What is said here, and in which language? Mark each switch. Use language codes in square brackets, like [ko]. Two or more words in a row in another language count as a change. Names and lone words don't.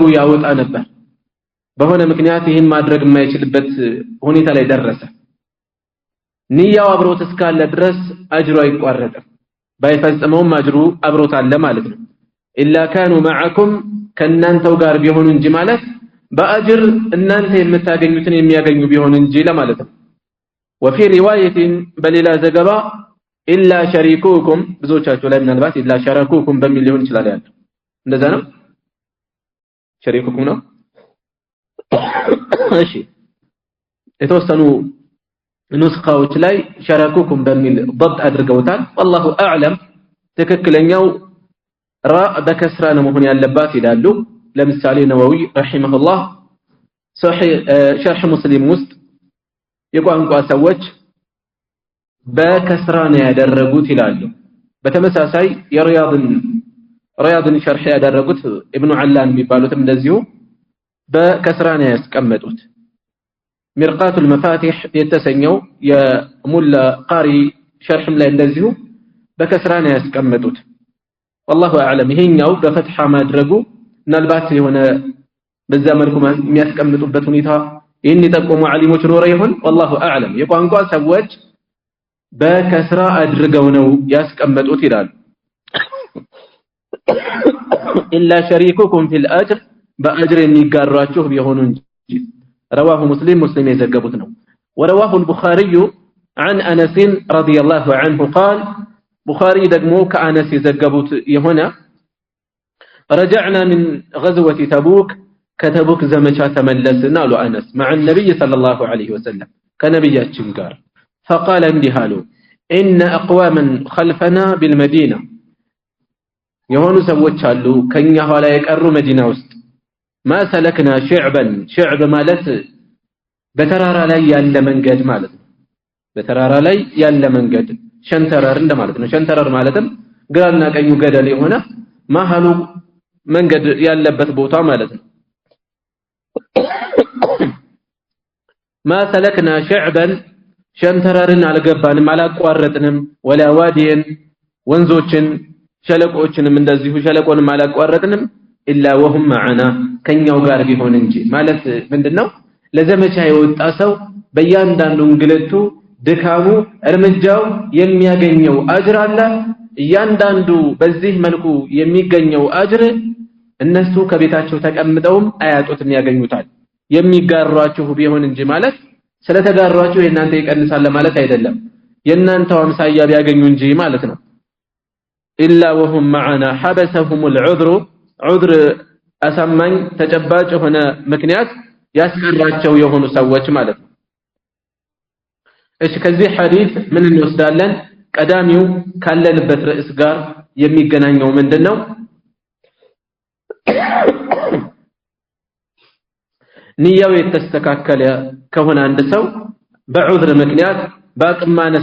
[am] ያወጣ ነበር በሆነ ምክንያት ይህን ማድረግ የማይችልበት ሁኔታ ላይ ደረሰ ንያው አብሮት እስካለ ድረስ አጅሩ አይቋረጥም ባይፈጽመውም አጅሩ አብሮት አለ ማለት ነው [ar] إلا كانوا معكم [am] ከናንተው ጋር ቢሆኑ እንጂ ማለት በአጅር እናንተ የምታገኙትን የሚያገኙ ቢሆኑ እንጂ ለማለት ነው [ar] وفي روايه [am] በሌላ ዘገባ [ar] إلا شريكوكم [am] ብዙዎቻችሁ ላይ ምናልባት [ar] إلا شركوكم [am] በሚል ሊሆን ይችላል ያለው እንደዛ ነው شريكوكم ነው እሺ የተወሰኑ ኑስኻዎች ላይ شركوكم በሚል ضبط አድርገውታል [ar] والله اعلم [am] ትክክለኛው ራእ በከስራ ነው መሆን ያለባት ይላሉ ለምሳሌ ነወዊ ረሂመሁላህ ሸርህ ሙስሊም ውስጥ የቋንቋ ሰዎች በከስራ ነው ያደረጉት ይላሉ በተመሳሳይ የሪያድን ሸርህ ያደረጉት ኢብኑ አላን የሚባሉትም እንደዚሁ በከስራ ነው ያስቀመጡት ሚርቃቱል መፋቲህ የተሰኘው የሙላ ቃሪ ሸርህም ላይ እንደዚሁ በከስራ ነው ያስቀመጡት [ar] والله اعلم [am] ይሄኛው በፈትሐ ማድረጉ ምናልባት የሆነ በዛ መልኩ የሚያስቀምጡበት ሁኔታ ይሄን የጠቆሙ ዓሊሞች ኖረ ይሆን [ar] والله اعلم [am] የቋንቋ ሰዎች በከስራ አድርገው ነው ያስቀመጡት ይላል [ar] إلا شركوكم في الأجر [am] በአጅር የሚጋራችሁ ቢሆኑ እንጂ [ar] رواه مسلم [am] የዘገቡት ነው [ar] ورواه البخاري عن انس رضي الله عنه قال [am] بخاري ደግሞ ከአነስ የዘገቡት የሆነ [ar] رجعنا من غزوة تبوك كتبوك [am] ዘመቻ ተመለስን አሉ አነስ [ar] مع النبي صلى الله عليه وسلم [am] ከነብያችን ጋር فقال እንዲህ አሉ [ar] ان اقواما خلفنا بالمدينه [am] የሆኑ ሰዎች አሉ ከኛ ኋላ የቀሩ መዲና ውስጥ [ar] ما سلكنا شعب [am] ማለት በተራራ ላይ ያለ መንገድ ማለት ነው በተራራ ላይ ያለ መንገድ ሸንተረር እንደማለት ነው ሸንተረር ማለትም ግራና ቀኙ ገደል የሆነ መሃሉ መንገድ ያለበት ቦታ ማለት ነው [ar] ما سلكنا شعبا [am] ሸንተረርን አልገባንም አላቋረጥንም [ar] ولا واديا [am] ወንዞችን ሸለቆችንም እንደዚሁ ሸለቆንም አላቋረጥንም [ar] إلا وهم معنا [am] ከኛው ጋር ቢሆን እንጂ ማለት ምንድነው ለዘመቻ የወጣ ሰው በእያንዳንዱ እንግልቱ ድካሙ እርምጃው የሚያገኘው አጅር አለ እያንዳንዱ በዚህ መልኩ የሚገኘው አጅር እነሱ ከቤታቸው ተቀምጠውም አያጡትም ያገኙታል የሚጋሯችሁ ቢሆን እንጂ ማለት ስለተጋሯችሁ የእናንተ ይቀንሳል ማለት አይደለም የእናንተው አምሳያ ቢያገኙ እንጂ ማለት ነው [ar] إلا وهم معنا حبسهم العذر عذر [am] አሳማኝ ተጨባጭ ሆነ ምክንያት ያስቀራቸው የሆኑ ሰዎች ማለት ነው እሺ ከዚህ ሐዲስ ምን እንወስዳለን ቀዳሚው ካለንበት ርዕስ ጋር የሚገናኘው ምንድነው ንያው የተስተካከለ ከሆነ አንድ ሰው በዑዝር ምክንያት በአቅም ማነስ